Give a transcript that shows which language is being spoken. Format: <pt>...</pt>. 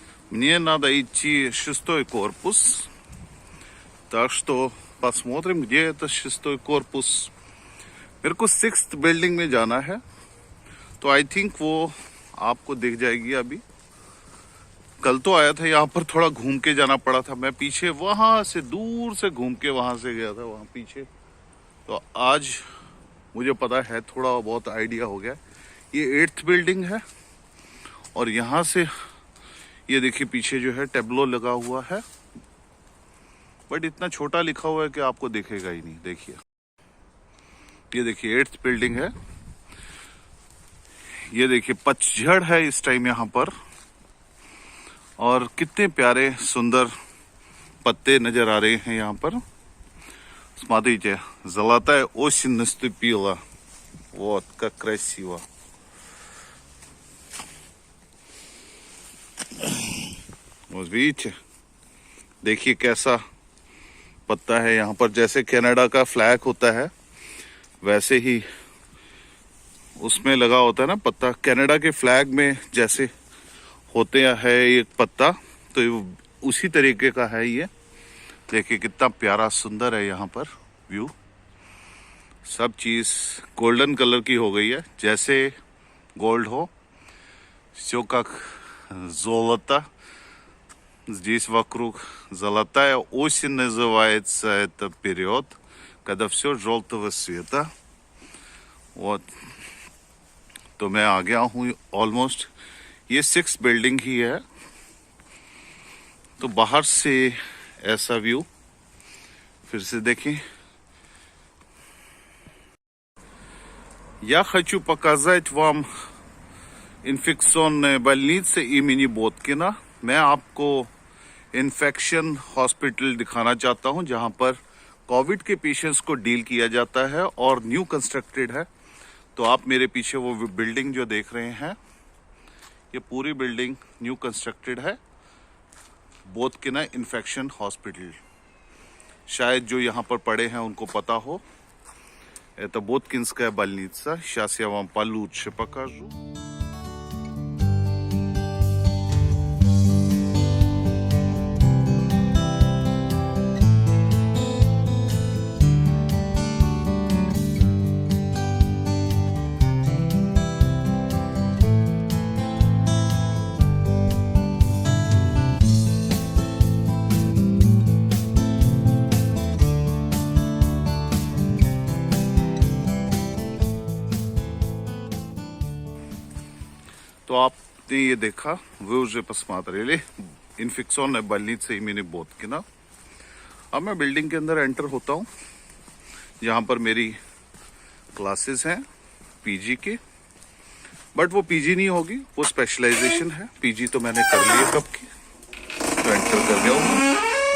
<ru>Мне надо идти 6-й корпус, так что посмотрим, где это 6-й корпус.</ru> <hi>मेरे को 6th building में जाना है, तो आई थिंक वो आपको दिख जाएगी अभी। कल तो आया था यहाँ पर, थोड़ा घूम के जाना पड़ा था, मैं पीछे वहां से दूर से घूम के वहां से गया था वहां पीछे। तो आज मुझे पता है, थोड़ा बहुत आइडिया हो गया। ये 8th बिल्डिंग है और यहाँ से ये देखिए पीछे जो है टेब्लो लगा हुआ है, बट इतना छोटा लिखा हुआ है कि आपको दिखेगा ही नहीं। देखिए, ये देखिए 8th बिल्डिंग है। ये देखिए पतझड़ है इस टाइम यहाँ पर, और कितने प्यारे सुंदर पत्ते नजर आ रहे हैं यहाँ पर।</hi> <ru>Смотрите, золотая осень наступила. Вот, как красиво. Вот видите,</ru> <hi>देखिए कैसा पत्ता है यहाँ पर। जैसे कनाडा का फ्लैग होता है वैसे ही उसमें लगा होता है ना पत्ता। कनाडा के फ्लैग में जैसे होते है एक पत्ता, तो उसी तरीके का है ये। देखिए कितना प्यारा सुंदर है यहाँ पर व्यू। सब चीज गोल्डन कलर की हो गई है, जैसे गोल्ड हो।</hi> <ru>Все как золото. Здесь вокруг золотая осень называется это период, когда все желтого цвета. Вот.</ru> <hi>तो मैं आ गया हूँ ऑलमोस्ट। ये 6th बिल्डिंग ही है। तो बाहर से ऐसा व्यू फिर से देखें।</hi> <ru>Я хочу показать вам инфекционная больница имени Боткина।</ru> <hi>मैं आपको इन्फेक्शन हॉस्पिटल दिखाना चाहता हूं, जहां पर कोविड के पेशेंट्स को डील किया जाता है और न्यू कंस्ट्रक्टेड है। तो आप मेरे पीछे वो बिल्डिंग जो देख रहे हैं, ये पूरी बिल्डिंग न्यू कंस्ट्रक्टेड है, बोतकिना इन्फेक्शन हॉस्पिटल। शायद जो यहाँ पर पड़े हैं उनको पता हो।</hi> <ru>Это Боткинская больница. Сейчас я вам получше покажу.</ru> <hi>तो आपने ये देखा,</hi> <ru>вы уже посмотрели инфекционная больница имени Боткина।</ru> <hi>अब मैं बिल्डिंग के अंदर एंटर होता हूँ, जहाँ पर मेरी क्लासेस हैं पीजी की। बट वो पीजी नहीं होगी, वो स्पेशलाइजेशन है। पीजी तो मैंने कर ली है कब की, तो एंटर कर गया हूँ।</hi>